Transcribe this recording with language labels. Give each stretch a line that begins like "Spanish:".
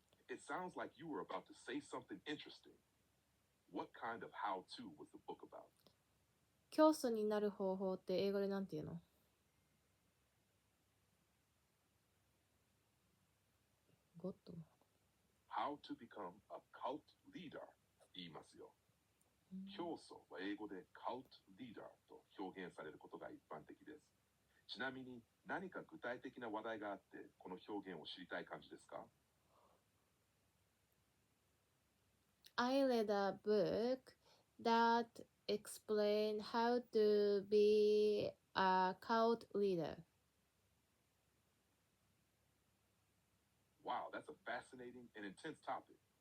English: It sounds like you were about to say something interesting. What kind of how to was the book about?
Japanese: 教祖になる方法って英語でなんて言うの？ゴッド？
English: How to become a cult leader
Japanese: 言いますよ。教祖は英語で cult leader と表現されることが一般的です。ちなみに何か具体的な話題があってこの表現を知りたい感じですか？
English: I read a book that explain how to be a cult leader. Wow, that's a fascinating and intense topic.